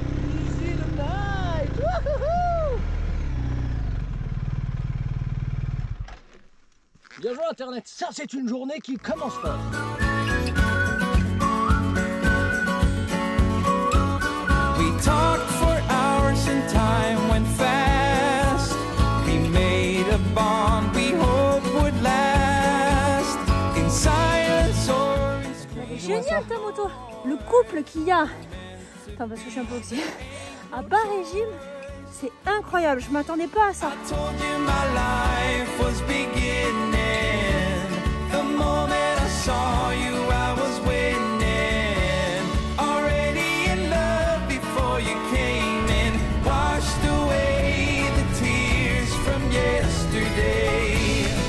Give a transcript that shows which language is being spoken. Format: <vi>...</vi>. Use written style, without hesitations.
<en>Easy the night. Wouhou.</en> <fr>Bien joué Internet, ça c'est une journée qui commence fort.</fr> <en>We talked for hours and time went fast. We made a bond we hope would last. In silence or in scream.</en> <fr>Génial ta moto. Le couple qu'il y a. Attends parce que je suis un peu oxy. À bas régime, c'est incroyable. Je m'attendais pas à ça.</fr> <en>I told you my life was beginning. The moment I saw you, I was winning. Already in love before you came in. Washed away the tears from yesterday.</en>